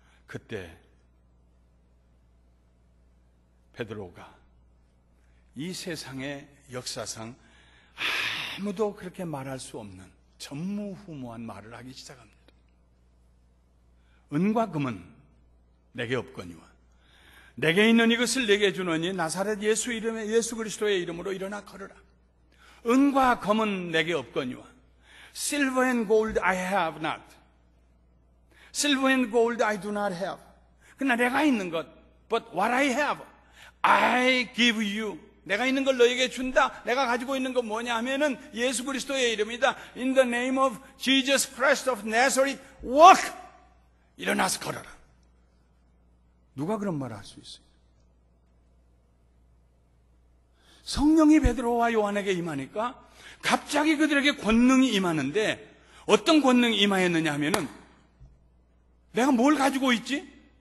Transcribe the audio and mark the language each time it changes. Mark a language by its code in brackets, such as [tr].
[ko] 그때 베드로가 이 세상의 역사상 아무도 그렇게 말할 수 없는 전무후무한 말을 하기 시작합니다. 은과 금은 내게 없거니와 내게 있는 이것을 내게 주노니 나사렛 예수 그리스도의 이름으로 일어나 걸으라. 은과 금은 내게 없거니와 [en] Silver and gold I have not. Silver and gold I do not have. [ko] 그러나 내가 있는 것, [en] but what I have, I give you. [ko] 내가 있는 걸 너에게 준다. 내가 가지고 있는 건 뭐냐 하면은 예수 그리스도의 이름이다. [en] In the name of Jesus Christ of Nazareth, walk. [ko] 일어나서 걸어라. 누가 그런 말을 할 수 있어요? 성령이 베드로와 요한에게 임하니까 갑자기 그들에게 권능이 임하는데, 어떤 권능이 임하였느냐 하면은 내가 뭘 가지고 있지?